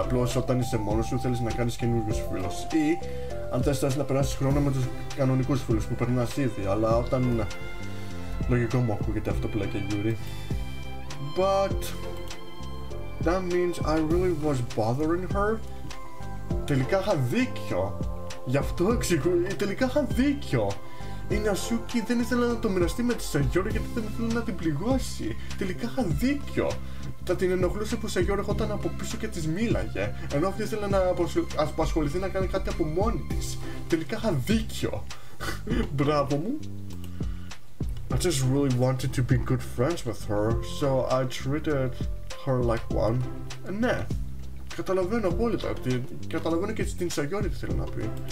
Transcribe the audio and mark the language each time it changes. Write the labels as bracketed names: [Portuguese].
[Greek] Απλώς όταν είσαι μόνος σου θέλεις να κάνεις καινούργιους φίλους. Ή αν θες να περάσεις χρόνο με τους κανονικούς φίλους που περνάς ήδη. Αλλά όταν... Λογικό μου ακούγεται αυτό που λέει και Yuri. [English] But... that means I really was bothering her. [Greek] Τελικά είχα δίκιο. Γι' αυτό εξηγώ. Τελικά είχα δίκιο. Η Natsuki δεν ήθελε να το μοιραστεί με τη Sayori γιατί δεν ήθελε να την πληγώσει. Τελικά είχα δίκιο. Θα την ενοχλούσε που η Sayori ερχόταν από πίσω και της μίλαγε. Ενώ αυτή ήθελε να απασχοληθεί να κάνει κάτι από μόνη της. Τελικά είχα δίκιο. Μπράβο μου. [English] I just really wanted to be good friends with her, so I treated her like one. [Greek] Ναι. Καταλαβαίνω απόλυτα. Καταλαβαίνω και την Sayori τι θέλει να πει.